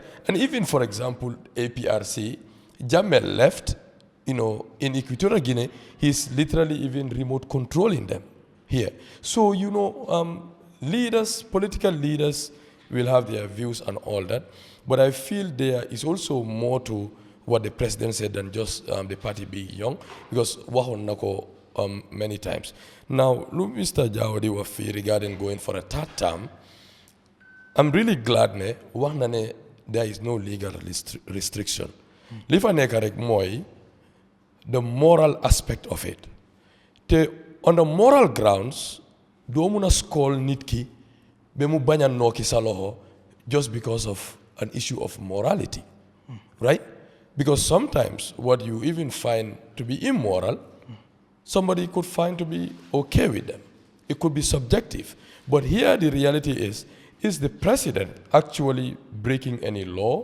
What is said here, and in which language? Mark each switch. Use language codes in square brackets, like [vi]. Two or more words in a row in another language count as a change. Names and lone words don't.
[en] And even, for example, APRC, Jammeh left, in Equatorial Guinea, he's literally even remote controlling them here. So, leaders, political leaders will have their views and all that. But I feel there is also more to what the president said than just the party being young, because [wo] waxoon na ko [en] many times. Now, look, Mr. Jawadi Wafi regarding going for a third term, I'm really glad ne there is no legal restriction. [wo] Li fa nekk rek mooy [en] the moral aspect of it. On the moral grounds, [wo] doo mun a scold nit ki ba mu bañ a nokki sa loxo [en] just because of an issue of morality, [wo] right? [en] Because sometimes what you even find to be immoral, somebody could find to be okay with them. It could be subjective. But here the reality is the president actually breaking any law?